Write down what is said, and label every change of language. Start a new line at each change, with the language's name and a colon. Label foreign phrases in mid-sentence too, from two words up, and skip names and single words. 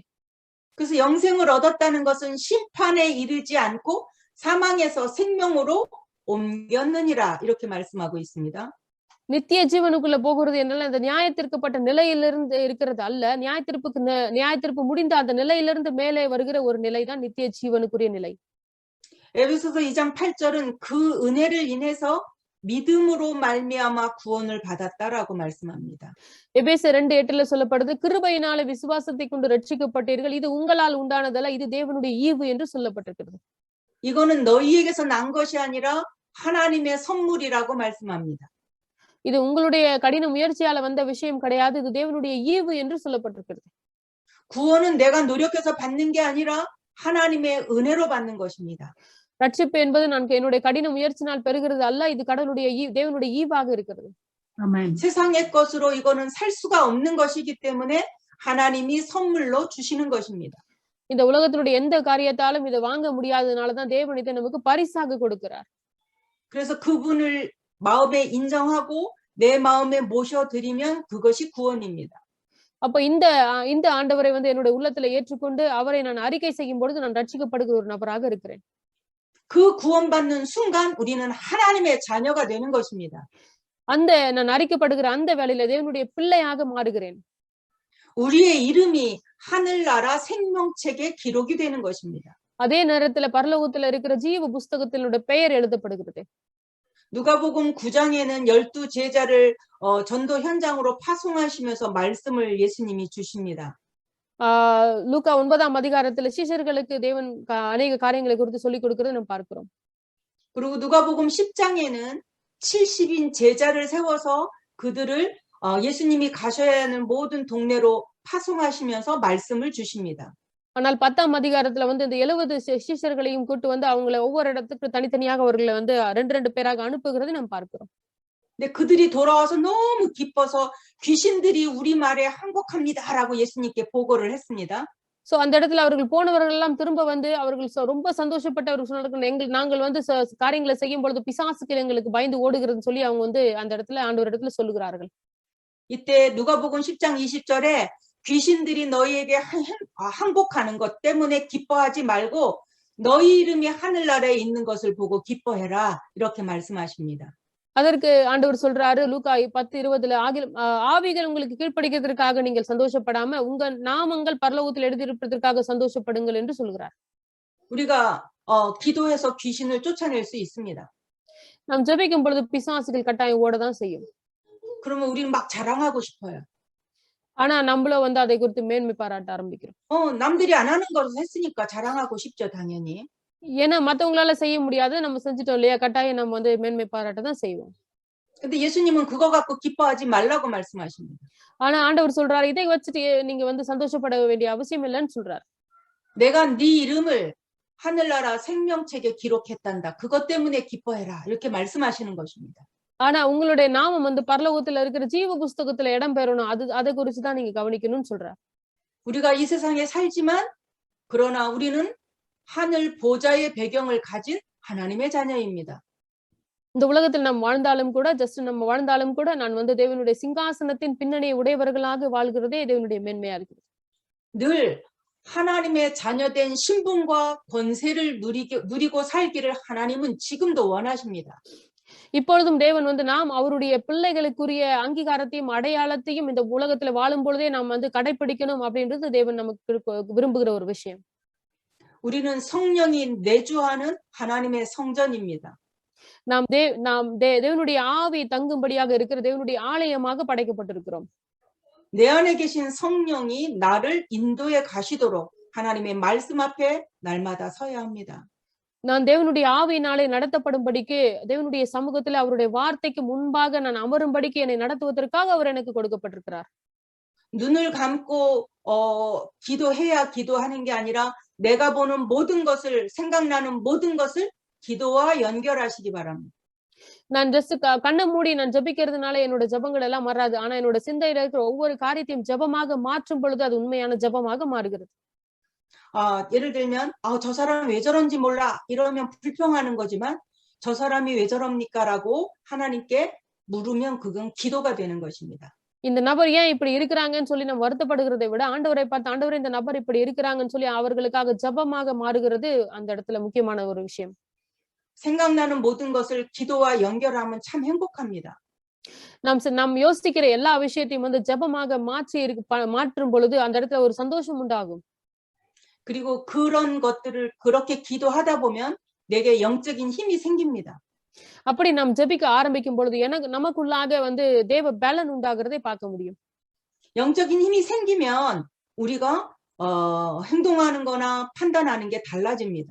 Korean: 그래서 영생을 얻었다는 것은 심판에 이르지 않고 사망에서 생명으로 옮겼느니라 이렇게 말씀하고 있습니다.
Tamil: நித்திய ஜீவனுக்குள்ள போகிறது என்றால் அந்த நியாயத்திற்குப்பட்ட நிலையிலிருந்து இருக்கிறது அல்ல, நியாயத்திற்பு முடிந்த அந்த நிலையிலிருந்து மேலே வருகிற ஒரு நிலைதான் நித்திய ஜீவனுக்குரிய நிலை.
Korean: 에베소서 2장 8절은 그 은혜를 인해서 믿음으로 말미암아 구원을 받았다라고 말씀합니다.
Tamil: எபேசியர் 2:8ல சொல்லப்படுது, கிருபையினாலே விசுவாசத்தை கொண்டு ரட்சிக்கப்பட்டீர்கள், இது உங்களால் உண்டானதல்ல, இது தேவனுடைய ஈவு என்று சொல்லப்பட்டிருக்கிறது.
Korean: 이거는 너희에게서 난 것이 아니라 하나님의 선물이라고 말씀합니다.
Tamil: இது உங்களுடைய கடின முயற்சியால வந்த விஷயம் கிடையாது, இது தேவனுடைய ஈவு என்று சொல்லப்பட்டிருக்கிறது.
Korean: 구원은 내가 노력해서 받는 게 아니라 하나님의 은혜로 받는 것입니다.
Tamil: ரட்சிப்பு என்பது நான் என்னுடைய கடின முயற்சினால் பெறுகிறது அல்ல, இது தேவனுடைய ஈவாக இருக்கிறது. 아멘.
Korean: 세상의 것으로 이거는 살 수가 없는 것이기 때문에 하나님이 선물로 주시는 것입니다.
Tamil: இந்த உலகத்தினுடைய எந்த காரியத்தாலும் இதை வாங்க முடியாதனாலதான் தேவன் இதை நமக்கு பரிசாக கொடுக்கிறார்.
Korean: 그래서 그분을 마음에 인정하고 내 마음에 모셔드리면 그것이 구원입니다.
Tamil: அப்ப இந்த ஆண்டவரை வந்து என்னுடைய உள்ளத்துல ஏற்றுக்கொண்டு அவரை நான் அறிக்கை செய்யும் பொழுது நான் ரட்சிக்கப்படுகிற ஒரு நபராக இருக்கிறேன்.
Korean: 그 구원받는 순간 우리는 하나님의 자녀가 되는 것입니다.
Tamil: நான் அறிக்கப்படுகிற அந்த வேளையில தேவனுடைய பிள்ளையாக மாறுகிறேன்.
Korean: 우리의 이름이 하늘나라 생명책에 기록이 되는 것입니다.
Tamil: அதே நேரத்துல பரலோகத்துல இருக்கிற ஜீவ புஸ்தகத்தினுடைய பெயர் எழுதப்படுகிறது.
Korean: 누가복음 9장에는 12 제자를 전도 현장으로 파송하시면서 말씀을 예수님이 주십니다.
Tamil: லூக்கா 9ஆம் அதிகாரத்துல சீஷர்களுக்கு தேவன் அநேக காரியங்களை குறித்து சொல்லிக் கொடுக்கிறதை நாம் பார்க்கிறோம்.
Korean: 그리고 누가복음 10장에는 70인 제자를 세워서 그들을 예수님이 가셔야 하는 모든 동네로 파송하시면서 말씀을 주십니다.
Tamil: ஆனால் 10ஆம் அதிகாரத்துல வந்து இந்த 70 சீஷர்களையும் கூட்டு வந்து அவங்களை ஒவ்வொரு இடத்துக்கு தனித்தனியாக அவர்களை வந்து 2 பேராக அனுப்புகிறதை நாம் பார்க்கிறோம்.
Korean: 근데 그들이 돌아와서 너무 기뻐서 귀신들이 우리 말에 항복합니다라고 예수님께 보고를 했습니다.
Tamil: சோ அந்த இடத்துல அவர்கள் போனவர்கள் எல்லாம் திரும்ப வந்து அவர்கள் ரொம்ப சந்தோஷப்பட்டு அவர்கள் சொன்னார்கள், நாங்கள் வந்து காரியங்களை செய்யும் பொழுது பிசாசுகள் எங்களுக்கு பயந்து ஓடுகிறதுன்னு சொல்லி அவங்க வந்து அந்த இடத்துல ஆண்டவர் இடத்துல சொல்லுகிறார்கள்.
Korean: 이때 누가복음 10장 20절에 귀신들이 너희에게 항복하는 것 때문에 기뻐하지 말고 너희 이름이 하늘나라에 있는 것을 보고 기뻐해라 이렇게 말씀하십니다.
Tamil: அதற்கு ஆண்டவர் சொல்றாரு லூக்கா 10:20 ஆவிகள் உங்களுக்கு கீழ்ப்படிக்கிறதுக்காக நீங்கள் சந்தோஷப்படாம உங்க நாமங்கள் பரலோகத்தில் எழுதியிருப்பதற்காக சந்தோஷப்படுங்கள் என்று சொல்கிறார்.
Korean: 우리가 기도해서 귀신을 쫓아낼 수 있습니다.
Tamil: நாம் ஜெபிக்கும் பொழுது பிசாசுகள் கட்டாயம் ஓடதான் செய்யும்.
Korean: 그러면 우리는 막 자랑하고 싶어요.
Tamil: ஆனா நம்மள வந்து அதை குறித்து மேன்மை பாராட்ட ஆரம்பிக்கிறோம்.
Korean: 남들이 안 하는 것을 했으니까 자랑하고 싶죠, 당연히.
Tamil: ஏன்னா மத்தவங்களால செய்ய முடியாது, நம்ம செஞ்சுட்டோம் இல்லையா, கட்டாயம் நம்ம வந்து மேன்மை பாராட்ட தான் செய்வோம்.
Korean: 근데 예수님은 그거 갖고 기뻐하지 말라고 말씀하십니다.
Tamil: ஆனா ஆண்டவர் சொல்றாரு, இதை வச்சுட்டு நீங்க வந்து சந்தோஷப்பட வேண்டிய அவசியம் இல்லைன்னு சொல்றாரு.
Korean: 내가 네 이름을 하늘나라 생명책에 기록했단다. 그것 때문에 기뻐해라. 이렇게 말씀하시는 것입니다.
Tamil: ஆனா உங்களுடைய நாமம் வந்து பரலோகத்துல இருக்கிற ஜீவ புஸ்தகத்துல இடம் பெறணும். அதை குறிச்சு தான் நீங்க கவனிக்கணும்னு சொல்றாரு.
Korean: 우리가 이 세상에 살지만 그러나 우리는 하늘 보좌의 배경을 가진 하나님의 자녀입니다.
Tamil: இந்த உலகத்தில் நாம் வாழ்ந்தாலும் கூட நம்ம வாழ்ந்தாலும் கூட நான் வந்து தேவனுடைய சிங்காசனத்தின் பின்னணியை உடையவர்களாக வாழ்கிறதே தேவனுடைய மேன்மையா இருக்குது.
Korean: 늘 하나님의 자녀된 신분과 권세를 누리고 살기를 하나님은 지금도 원하십니다.
Tamil: இப்பொழுதும் தேவன் வந்து நாம் அவருடைய பிள்ளைகளுக்குரிய அங்கீகாரத்தையும் அடையாளத்தையும் இந்த உலகத்துல வாழும் பொழுதே நாம் வந்து கடைபிடிக்கணும் அப்படின்றது தேவன் நமக்கு விரும்புகிற ஒரு விஷயம்.
Korean: 우리는 성령이 내주하는 하나님의 성전입니다.
Tamil: நாம் தேவனுடைய ஆவி தங்கும்படியாக இருக்கிற தேவனுடைய ஆலயமாக படைக்கப்பட்டிருக்கிறோம்.
Korean: 내 안에 계신 성령이 나를 인도해 가시도록 하나님의 말씀 앞에 날마다 서야 합니다.
Tamil: நான் தேவனுடைய ஆவியினாலே நடத்தப்படும்படிக்கு தேவனுடைய சமூகத்துல அவருடைய வார்த்தைக்கு முன்பாக நான் அமரும்படிக்கு என்னை நடத்துவதற்காக அவர் எனக்கு கொடுக்கப்பட்டிருக்கிறார்.
Korean: 눈을 감고 기도해야 기도하는 게 아니라 내가 보는 모든 것을 생각나는 모든 것을 기도와 연결하시기 바랍니다.
Tamil: நான் ஜஸ்ட் கண்ணை மூடி நான் ஜெபிக்கிறதுனால என்னோட ஜெபங்கள் எல்லாம் மாறாது. ஆனா என்னோட சிந்தையில இருக்கிற ஒவ்வொரு காரியத்தையும் ஜெபமாக மாற்றும் பொழுது அது உண்மையான ஜெபமாக மாறுகிறது.
Korean: 예를 들면 저 사람 왜 저런지 몰라 이러면 불평하는 거지만 저 사람이 왜 저럽니까라고 하나님께 물으면 그건 기도가 되는 것입니다.
Tamil: இந்த நபர் ஏன் இப்படி இருக்கிறாங்கன்னு சொல்லி நம்ம வருத்தப்படுகிறதை விட ஆண்டவரை பார்த்து ஆண்டவரே இந்த நபர் இப்படி இருக்கிறாங்கன்னு சொல்லி அவர்களுக்காக ஜெபமாக மாறுகிறது அந்த இடத்துல முக்கியமான ஒரு விஷயம்.
Korean: 생각나는 모든 것을 기도와 연결하면 참 행복합니다.
Tamil: நாம் யோசிக்கிற எல்லா விஷயத்தையும் வந்து ஜெபமாக மாற்றும் பொழுது அந்த இடத்துல ஒரு சந்தோஷம் உண்டாகும்.
Korean: 그리고 그런 것들을 그렇게 기도하다 보면 내게 영적인 힘이 생깁니다.
Tamil: அப்படி நாம் ஜெபிக்க ஆரம்பிக்கும் பொழுது நமக்குள்ளாக வந்து தேவ பலன் உண்டாகிறதை பார்க்க முடியும்.
Korean: 영적인 힘이 생기면 우리가 행동하는 거나 판단하는 게 달라집니다.